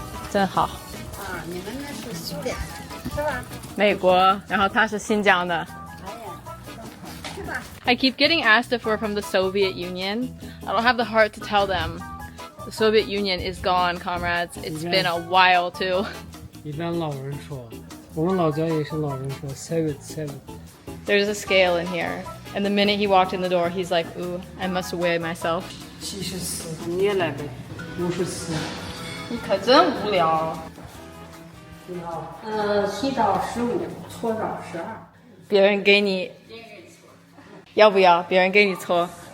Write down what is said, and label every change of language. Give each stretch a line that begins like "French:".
Chinese: 真好。你们那是苏联，是吧？美国，然后它是新疆的。
English: I keep getting asked if we're from the Soviet Union. I don't have the heart to tell them. The Soviet Union is gone, comrades. It's been a while too.
Chinese: 一般老人说，我们老家也是老人说 Soviet.
English: There's a scale in here. And the minute he walked in the door, he's like, ooh, I must weigh myself.
Chinese: 74，你也来呗，54。你可真无聊。洗澡15，搓澡12。别人给你，要不要？别人给你搓。